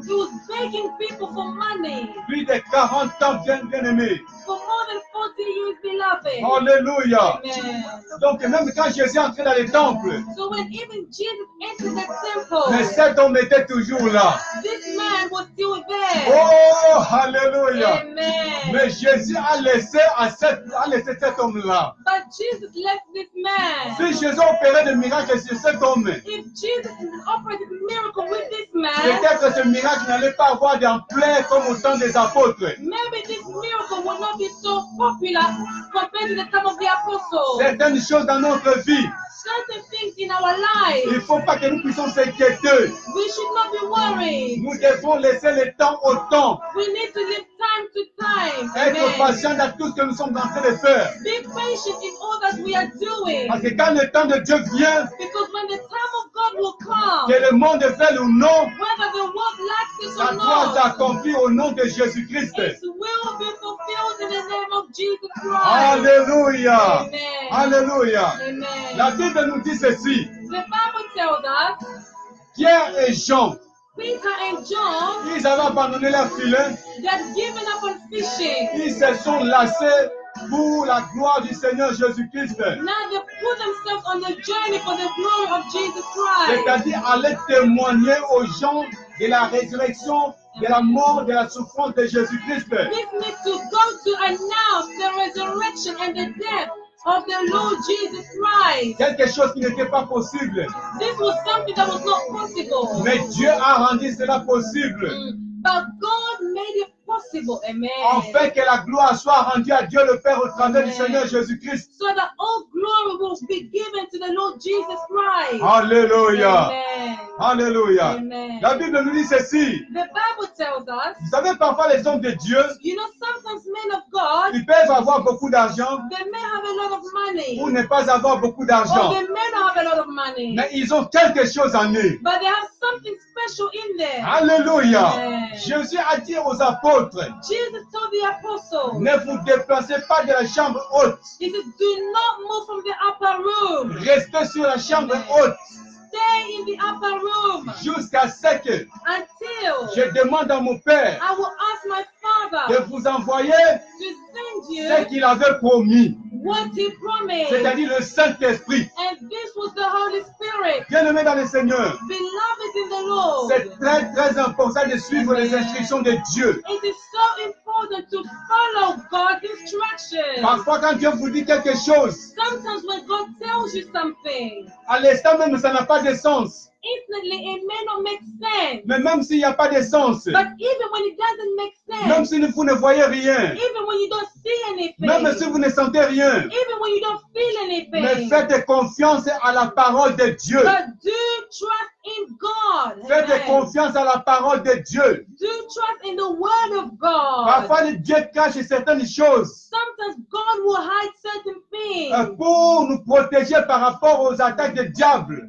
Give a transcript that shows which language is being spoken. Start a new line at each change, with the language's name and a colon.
English: He was begging people for money
French: Plus de 40 ans, bien aimé.
English: for more than 40 years, beloved.
French: Alléluia.
English: Amen.
French: Donc même quand Jésus est entré dans le temple,
English: So when even Jesus entered the temple,
French: mais cet homme était toujours là.
English: this man was still there.
French: Oh, alléluia.
English: Amen.
French: Mais Jésus a laissé cet homme-là.
English: But Jesus left this man.
French: Si Jésus opérait des miracles sur cet homme,
English: If Jesus operated a miracle with this man,
French: peut-être ce miracle n'allait pas avoir d'ampleur comme au temps des apôtres.
English: maybe this miracle would not be so popular compared to the time of the apostles.
French: Certaines choses dans notre vie,
English: Certain things in our
French: il ne
English: lives,
French: faut pas que nous puissions s'inquiéter.
English: we should not be worried.
French: Nous devons laisser le temps au temps.
English: We need to live time to time.
French: Être
English: Amen.
French: patient dans tout ce que nous sommes en train de faire.
English: Be patient in all that we are doing.
French: Parce que quand le temps de Dieu vient,
English: Because when the time of God will come,
French: que le monde veuille ou non,
English: whether the world likes it
French: ça
English: or
French: doit
English: not,
French: s'accomplir au nom de Jésus-Christ.
English: it will be fulfilled in the name of Jesus Christ.
French: Alléluia.
English: Amen.
French: Alléluia.
English: Amen.
French: La Bible nous dit ceci.
English: The Bible tells us
French: Pierre et Jean,
English: Peter and John,
French: ils avaient abandonné leur filet.
English: they had given up on fishing.
French: Ils se sont lassés pour la gloire du Seigneur Jésus-Christ.
English: Now they put themselves on the journey for the glory of Jesus Christ.
French: C'est-à-dire aller témoigner aux gens de la résurrection, de la mort, de la souffrance de Jésus-Christ.
English: This needs to go to announce the resurrection and the death of the Lord Jesus Christ.
French: Quelque chose qui n'était pas possible.
English: This was something that was not possible.
French: Mais Dieu a rendu cela possible.
English: But God made it possible. Amen.
French: Afin que la gloire soit rendue à Dieu le Père au travers du Seigneur Jésus-Christ.
English: So that all glory will be given to the Lord Jesus Christ.
French: Alléluia.
English: Amen.
French: Alléluia.
English: Amen.
French: La Bible nous dit ceci.
English: The Bible tells us,
French: Vous savez, parfois les hommes de Dieu,
English: you know, sometimes men of God,
French: ils peuvent avoir beaucoup d'argent
English: they may have a lot of money,
French: ou ne pas avoir beaucoup
English: or
French: d'argent.
English: they may not have a lot of money.
French: Mais ils ont quelque chose en eux.
English: But they have something special in there.
French: Alléluia.
English: Amen.
French: Jésus a dit aux apôtres,
English: Jesus told the apostles,
French: ne vous déplacez pas de la chambre haute.
English: he said, do not move from the upper room.
French: Restez sur la chambre haute
English: Stay in the upper room
French: jusqu'à ce que
English: until
French: je demande à mon Père
English: I will ask my
French: de
English: Father
French: vous envoyer
English: to send
French: ce
English: you
French: qu'il avait promis,
English: what he promised.
French: c'est-à-dire le Saint-Esprit.
English: And this was the Holy Spirit.
French: Bien-aimés dans le Seigneur,
English: Beloved in the Lord,
French: c'est très important de suivre les instructions de Dieu.
English: it is so important to follow God's instructions.
French: Parfois, quand Dieu vous dit quelque chose,
English: Sometimes when God tells you something,
French: à l'instant même, ça n'a pas de sens.
English: instantly it may not make sense.
French: Mais même s'il n'y a pas de sens,
English: But even when it doesn't make
French: même
English: sense,
French: si vous ne voyez rien,
English: even when you don't see anything,
French: même si vous ne sentez rien,
English: even when you don't feel
French: mais
English: anything,
French: faites confiance à la parole de Dieu.
English: but do trust in God.
French: Faites
English: Amen.
French: confiance à la parole de Dieu.
English: Do trust in the Word of God.
French: Parfois, Dieu cache certaines choses
English: Sometimes God will hide certain things
French: pour nous protéger par rapport aux attaques du diable.